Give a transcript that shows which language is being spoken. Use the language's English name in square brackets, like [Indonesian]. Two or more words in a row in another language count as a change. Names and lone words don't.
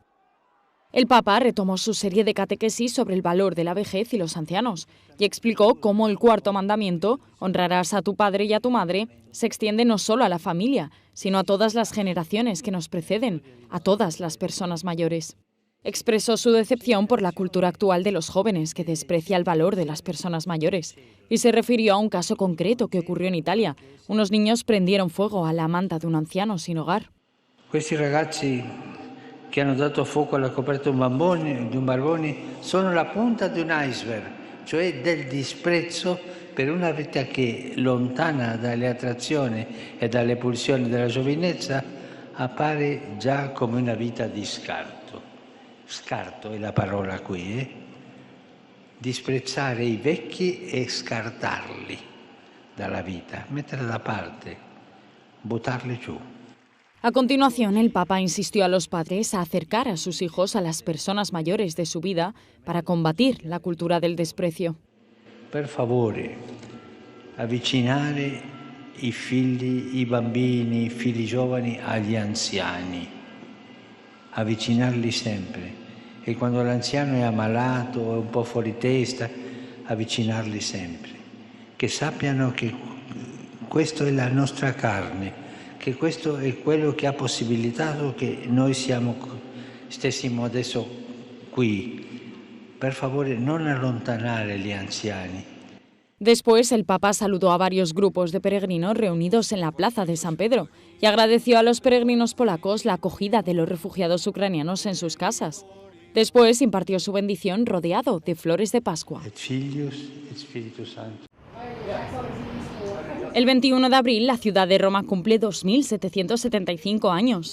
[Spanish] El Papa retomó su serie de catequesis sobre el valor de la vejez y los ancianos y explicó cómo el cuarto mandamiento, honrarás a tu padre y a tu madre, se extiende no solo a la familia, sino a todas las generaciones que nos preceden, a todas las personas mayores. Expresó su decepción por la cultura actual de los jóvenes que desprecia el valor de las personas mayores y se refirió a un caso concreto que ocurrió en Italia. Unos niños prendieron fuego a la manta de un anciano sin hogar. [Italian] Questi ragazzi che hanno dato fuoco alla coperta di un barbone sono la punta di un iceberg, cioè del disprezzo per una vita che, lontana dalle attrazioni e dalle pulsioni della giovinezza, appare già come una vita di scarto. Scarto è la parola qui, disprezzare i vecchi e scartarli dalla vita, metterli da parte, buttarli giù. [Spanish] A continuación, el Papa insistió a los padres a acercar a sus hijos a las personas mayores de su vida para combatir la cultura del desprecio. [Italian] Per favore, avvicinare i figli, i bambini, i figli giovani agli anziani. Avvicinarli sempre e quando l'anziano è ammalato o è un po' fuori testa, avvicinarli sempre, che sappiano che questo è la nostra carne, che questo è quello che ha possibilitato che noi stessimo adesso qui. Per favore, non allontanare gli anziani. [Spanish] Después, el Papa saludó a varios grupos de peregrinos reunidos en la plaza de San Pedro y agradeció a los peregrinos polacos la acogida de los refugiados ucranianos en sus casas. Después impartió su bendición rodeado de flores de Pascua. El 21 de abril, la ciudad de Roma cumple 2.775 años.